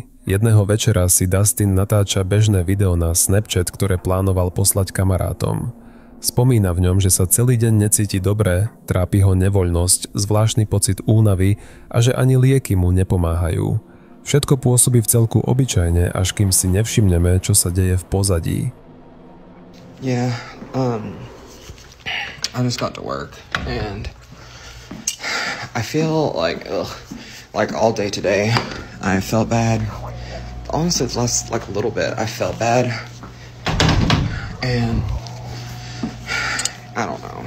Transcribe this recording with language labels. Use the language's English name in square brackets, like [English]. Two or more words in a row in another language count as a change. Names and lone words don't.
[Slovak] Jedného večera si Dustin natáča bežné video na Snapchat, ktoré plánoval poslať kamarátom. Spomína v ňom, že sa celý deň necíti dobre, trápi ho nevoľnosť, zvláštny pocit únavy a že ani lieky mu nepomáhajú. Všetko pôsobí v celku obyčajne, až kým si nevšimneme, čo sa deje v pozadí. [English] Yeah, I just got to work and I feel like all day today I felt bad. Honestly, it's less like a little bit. I felt bad and I don't know.